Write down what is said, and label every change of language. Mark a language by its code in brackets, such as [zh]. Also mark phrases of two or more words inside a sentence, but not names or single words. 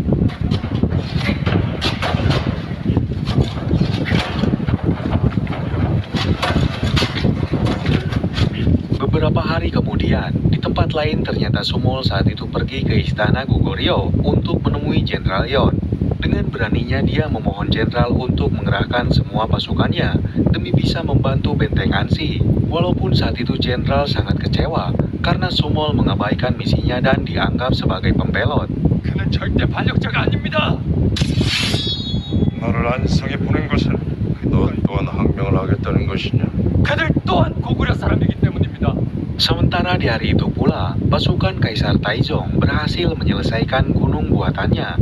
[id] Beberapa hari kemudian, di tempat lain ternyata Sumol saat itu pergi ke istana Goguryeo untuk menemui Jenderal Yon. Dengan beraninya dia memohon jenderal untuk mengerahkan semua pasukannya demi bisa membantu benteng Ansi. Walaupun saat itu jenderal sangat kecewa karena Sumol mengabaikan misinya dan dianggap sebagai pembelot. [ko] 그는 절대 반역자가 아닙니다. 너를 안성에 보낸 것은 너 또한 항명을 하겠다는 것이냐? 그들 또한 고구려 사람이기 때문입니다. [id] Sementara di hari itu pula, pasukan Kaisar Taizong berhasil menyelesaikan gunung buatannya.